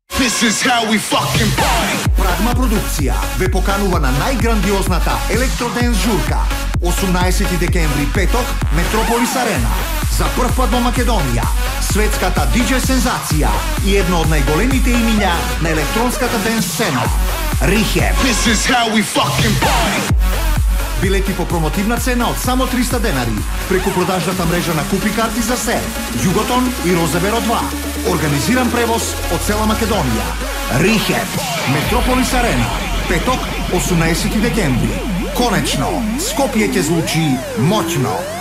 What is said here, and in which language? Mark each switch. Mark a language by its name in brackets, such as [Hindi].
[English] This is how we fucking party. [Macedonian] Прагма продукција ве поканува на најграндиозната електроденс журка 18 декември, петок, Метрополис Арена. За прв пат во Македонија, светската диџеј сензација и едно од најголемите имиња на електронската денс сцена, Rehab. [English] This is how we fucking party. [Macedonian] Билети по промотивна цена од само 300 денари преку продажната мрежа на Купи карти за се, Југотон и Розеберо 2. Организиран превоз од цела Македонија. Rehab, Метрополис Арена, петок, 18 декември. Конечно, Скопје ќе звучи моќно.